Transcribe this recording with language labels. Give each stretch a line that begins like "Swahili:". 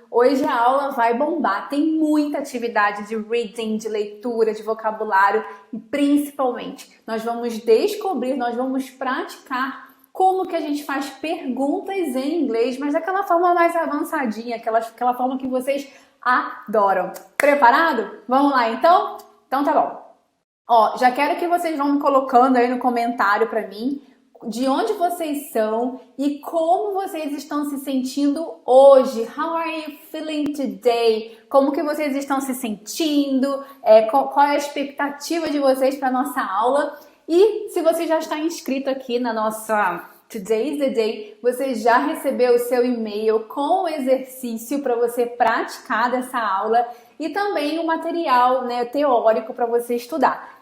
Portuguese: Hoje a aula vai bombar. Tem muita atividade de reading, de leitura, de vocabulário e principalmente nós vamos descobrir, nós vamos praticar como que a gente faz perguntas em inglês, mas daquela forma mais avançadinha, aquela forma que vocês adoram. Preparado? Vamos lá então? Então tá bom. Ó, já quero que vocês vão colocando aí no comentário pra mim de onde vocês são e como vocês estão se sentindo hoje.
English: How are you feeling today?
Portuguese: Como que vocês estão se sentindo? Qual é a expectativa de vocês para nossa aula? E se você já está inscrito aqui na nossa Today's the Day, você já recebeu o seu e-mail com o exercício para você praticar dessa aula e também o material, né, teórico para você estudar.